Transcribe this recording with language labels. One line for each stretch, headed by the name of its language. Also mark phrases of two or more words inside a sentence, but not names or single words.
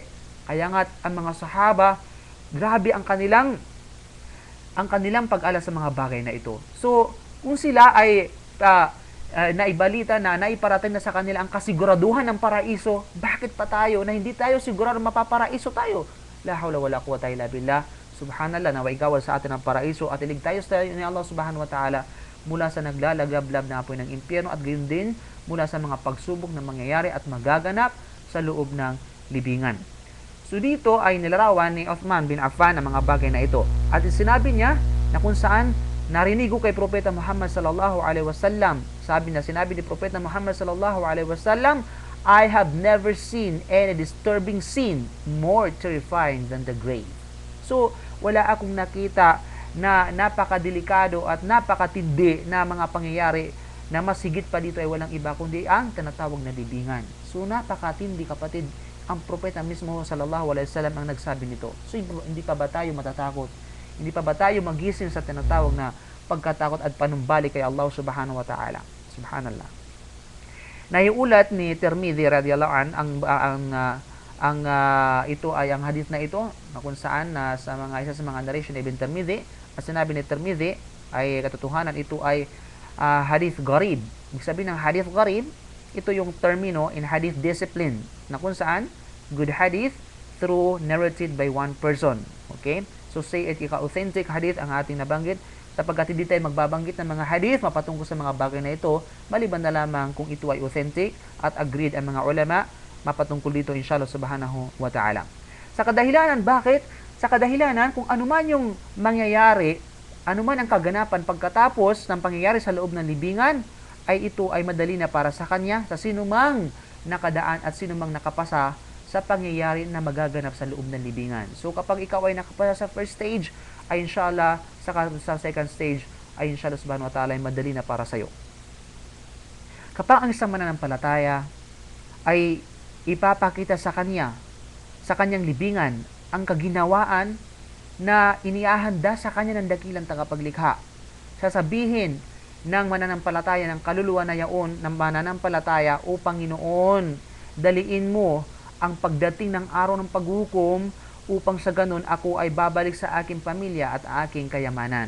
Filipino: Kaya nga ang mga sahaba, grabe ang kanilang pag-ala sa mga bagay na ito. So, kung sila ay naibalita na, naiparating na sa kanila ang kasiguraduhan ng paraiso, bakit pa tayo na hindi tayo sigurado mapaparaiso tayo?
Arabic: لا حول ولا قوة إلا بالله.
Filipino: Subhanallah, naway gawal sa atin ang paraiso at iligtayo tayo ni Allah
Arabic: سبحانه وتعالى
Filipino: mula sa naglalagablab na apoy ng impyerno at gayon din mula sa mga pagsubok na mangyayari at magaganap sa loob ng libingan. So dito ay nilarawan ni Uthman bin Affan ang mga bagay na ito. At sinabi niya na kung saan narinig ko kay Propeta Muhammad
Arabic: صلى الله عليه وسلم,
Filipino: sinabi ni Propeta Muhammad
Arabic: صلى الله عليه وسلم,
English: I have never seen any disturbing scene more terrifying than the grave.
Filipino: So, wala akong nakita na napakadelikado at napakatindi na mga pangyayari na mas higit pa dito ay walang iba kundi ang tinatawag na libingan. So, napakatindi kapatid. Ang propeta mismo
Arabic: صلى الله عليه وسلم
Filipino: ang nagsabi nito. So, hindi pa ba tayo matatakot? Hindi pa ba tayo magising sa tinatawag na pagkatakot at panumbalik kay Allah
Arabic: سبحانه وتعالى?
Filipino: Subhanallah. Naiulat ni Tirmidhi
Arabic: رضي الله عن
Filipino: ito ay ang hadith na ito na kung saan sa isa sa mga narration ni Ibn Tirmidhi, at sinabi ni Tirmidhi ay katotohanan ito ay
Arabic: حديث غريب.
Filipino: Ibig sabihin ng
Arabic: حديث غريب,
Filipino: ito yung termino
English: in hadith discipline
Filipino: na kung saan
English: good hadith through narrated by one person.
Filipino: Okay? So say it
English: authentic hadith
Filipino: ang ating nabanggit, sapagkat hindi tayo magbabanggit ng mga hadith mapatungkol sa mga bagay na ito, maliban na lamang kung ito ay authentic at agreed ang mga ulama mapatungkol dito
Arabic: إن شاء الله سبحانه وتعالى.
Filipino: Sa kadahilanan, bakit? Sa kadahilanan kung anuman yung mangyayari, anuman ang kaganapan pagkatapos ng pangyayari sa loob ng libingan, ay ito ay madali na para sa kanya, sa sinumang nakadaan at sinumang nakapasa sa pangyayari na magaganap sa loob ng libingan. So kapag ikaw ay nakapasa sa
English: first stage,
Filipino: ay inshallah sa
English: second stage
Filipino: ay
Arabic: إن شاء الله سبحانه وتعالى
Filipino: ay madali na para sa iyo. Kapag ang isang mananampalataya ay ipapakita sa kanyang libingan ang kaginawaan na iniahanda sa kanya ng dakilang tagapaglikha. Sasabihin ng mananampalataya ng kaluluwa na yaon ng mananampalataya, O Panginoon, daliin mo ang pagdating ng araw ng paghukom upang sa ganun ako ay babalik sa aking pamilya at aking kayamanan.